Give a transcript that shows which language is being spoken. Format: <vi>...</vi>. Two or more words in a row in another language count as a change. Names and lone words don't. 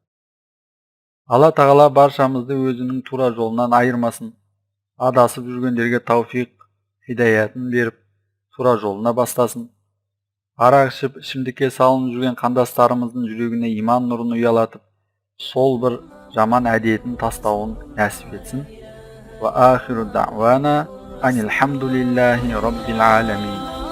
<kk>Алла тағала баршамызды өзінің тура жолынан айырмасын, адасып жүргендерге тауфиқ, хидаятын беріп, тура жолына бастасын. Арақ ішіп, ішімдікке салынып жүрген қандастарымыздың жүрегіне иман нұрын ұялатып, сол бір жаман әдетін тастауын нәсіп етсін.</kk> <ar>وآخر دعوانا أن الحمد لله رب العالمين.</ar>